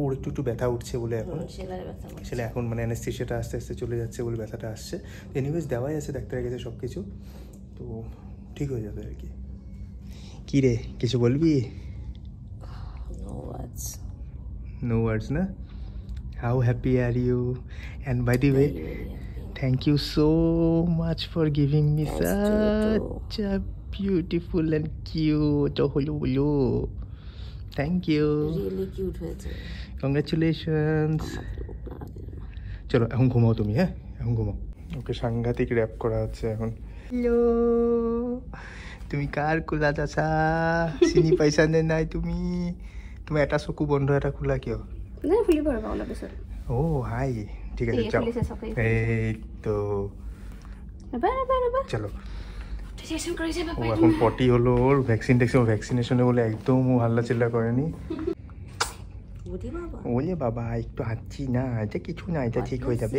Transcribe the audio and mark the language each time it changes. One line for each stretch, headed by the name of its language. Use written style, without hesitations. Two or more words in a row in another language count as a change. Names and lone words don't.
Bangla: ওর একটু ব্যথা উঠছে বলে এখন সেটা এখন মানে অ্যানেস্থেশিয়াটা আস্তে আস্তে চলে যাচ্ছে বলে ব্যথাটা আসছে। এনিওয়েজ দেওয়াই আছে ডাক্তারের কাছে সব কিছু, তো ঠিক হয়ে যাবে আর কি। কি রে, কিছু বলবি?
English: no words
Bangla: না?
English: How happy are you? And by the way, thank you so much for giving me such a beautiful and cute হলো। Thank you, really cute
Bangla: হয়েছে। কংগ্রাচুলেশনস। চলো এখন ঘুমাও তুমি, হ্যাঁ এখন ঘুমাও। ওকে সাংঘাতিক র্যাপ করা হচ্ছে এখন। হ্যালো, তুমি কার কোলা আছা?
Assamese: চিনি পাইছা নে নাই তুমি? তুমি এটা চকু বন্ধ এটা খোলা কিয়? নাই খুলিব ৰবা অলপ পিছত।
Bangla: ও হাই, ঠিক আছে যাও। এই তো চলো। ও এখন পটি হলো ওর, ভ্যাকসিনেশনে বলে একদম ও হাল্লা চিল্লা করেনি। ওলে বাবা একটু হাঁচি না, এটা কিছু না, এটা ঠিক হয়ে যাবে।